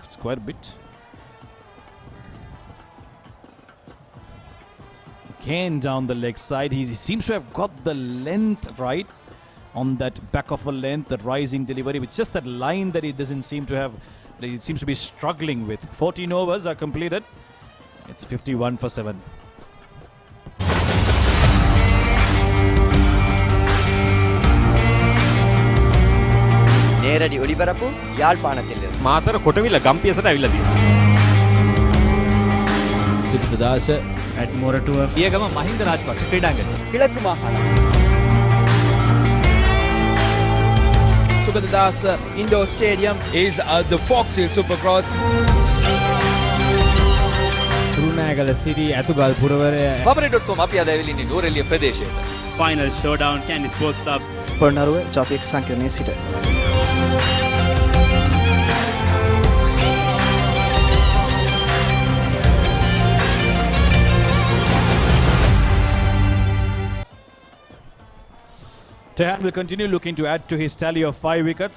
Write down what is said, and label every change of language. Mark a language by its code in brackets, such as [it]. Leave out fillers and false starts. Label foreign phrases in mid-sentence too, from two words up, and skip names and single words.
[en] It's quite a bit. Again down the leg side. He seems to have got the length right on that back of a length, the rising delivery. It's just that line that he doesn't seem to have, he seems to be struggling with. 14 overs are completed. It's 51 for 7. [ta] நேரடி ஒளிபரப்பு யாழ்ப்பாணத்தில் [si] මාතර කොටවිල ගම්පියසට ඇවිල්ලා තියෙනවා. සිද්ධාස ඇඩ්මෝරටුව පියගම මහින්ද රාජපක්ෂ ක්‍රීඩාංගණය [ta] கிழக்கு மாகாணம் Sugadadasa Indoor Stadium [en] is the Fox Hill Supercross. [si] කුරුණෑගල සිරි ඇතුගල් පුරවරය Papare.com අපි අද ඇවිල්ලා ඉන්නේ නුවරඑළිය ප්‍රදේශයට. [en] Final showdown Candy Sports Club. [si] පොළොන්නරුව ජාතික සංකීර්ණයේ සිට [en] Tehan will continue looking to add to his tally of 5 wickets.